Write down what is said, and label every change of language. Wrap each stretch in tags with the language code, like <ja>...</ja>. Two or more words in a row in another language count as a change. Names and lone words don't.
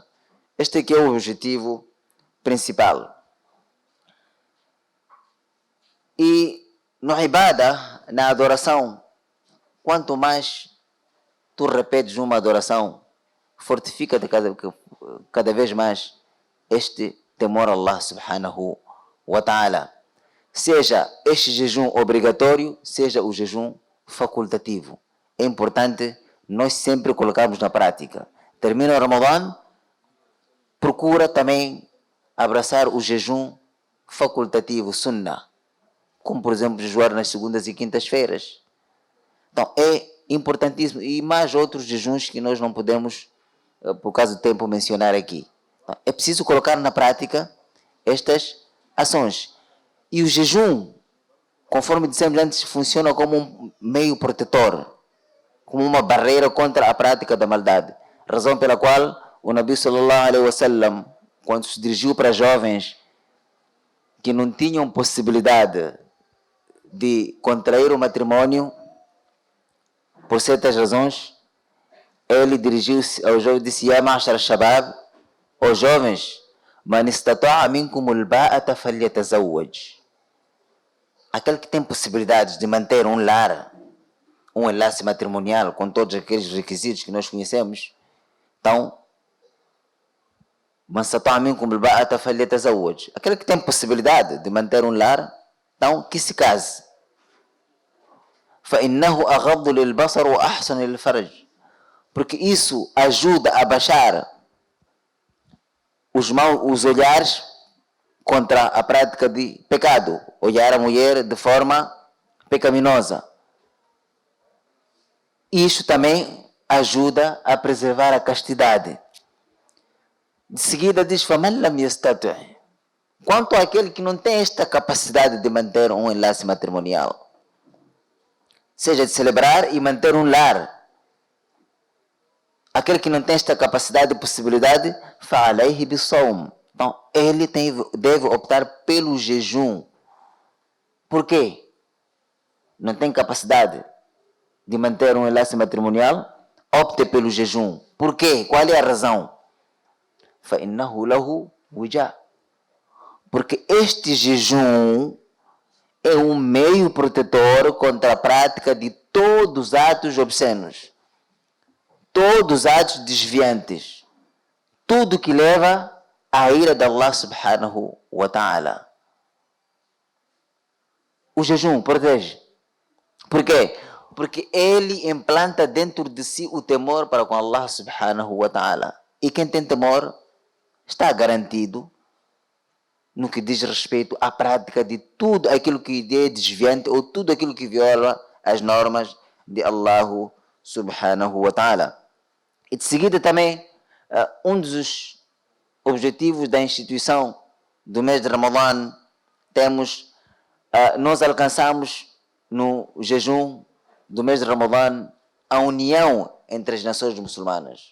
<pt>Este aqui é o objetivo principal. E no ibada, na adoração, quanto mais tu repetes uma adoração, fortifica cada vez mais este temor a Allah</pt> <ar>سبحانه وتعالى.</ar> <pt>Seja este jejum obrigatório, seja o jejum facultativo. É importante nós sempre colocarmos na prática. Termina o Ramadã, procura também abraçar o jejum facultativo, sunnah, como por exemplo jejuar nas segundas e quintas-feiras. Então é importantíssimo, e mais outros jejuns que nós não podemos, por causa do tempo, mencionar aqui. Então, é preciso colocar na prática estas ações. E o jejum, conforme dissemos antes, funciona como um meio protetor, como uma barreira contra a prática da maldade. Razão pela qual o Nabi</pt> <ar>صلى الله عليه وسلم,</ar> <pt>quando se dirigiu para jovens que não tinham possibilidade de contrair o matrimônio, por certas razões, ele dirigiu-se aos jovens e disse:</pt> <ar>يا معشر الشباب,</ar> <pt>os jovens,</pt> <ar>من استطاع منكم الباءة فليتزوج.</ar> <pt>Aquele que tem possibilidades de manter um lar, um enlace matrimonial com todos aqueles requisitos que nós conhecemos, então,</pt> <ar>من استطاع منكم الباءة فليتزوج.</ar> <pt>Aquele que tem possibilidade de manter um lar, então que se case.</pt> <ar>فإنه أغض للبصر وأحسن للفرج.</ar> <pt>Porque isso ajuda a baixar os olhares contra a prática de pecado, olhar a mulher de forma pecaminosa. Isso também ajuda a preservar a castidade. De seguida diz:</pt> <ar>فَمَنْ لَمْ يَسْتَطِعْ.</ar> <pt>Quanto àquele que não tem esta capacidade de manter um enlace matrimonial, seja de celebrar e manter um lar, aquele que não tem esta capacidade e possibilidade,</pt> <ar>فَعَلَيْهِ بِالصَّوْمِ.</ar> <pt>Então, ele deve optar pelo jejum. Por quê? Não tem capacidade de manter um enlace matrimonial? Opte pelo jejum. Por quê? Qual é a razão?</pt> <ar>فَإِنَّهُ لَهُ وِجَاء.</ar> <pt>Porque este jejum é um meio protetor contra a prática de todos os atos obscenos, todos os atos desviantes, tudo que leva à ira de Allah</pt> <ar>سبحانه وتعالى.</ar> <pt>O jejum protege. Por quê? Porque ele implanta dentro de si o temor para com Allah</pt> <ar>سبحانه وتعالى.</ar> <pt>E quem tem temor está garantido no que diz respeito à prática de tudo aquilo que é desviante ou tudo aquilo que viola as normas de Allah</pt> <ar>سبحانه وتعالى.</ar> <pt>E de seguida também, um dos objetivos da instituição do mês de Ramadã, nós alcançamos no jejum do mês de Ramadã a união entre as nações muçulmanas.</pt>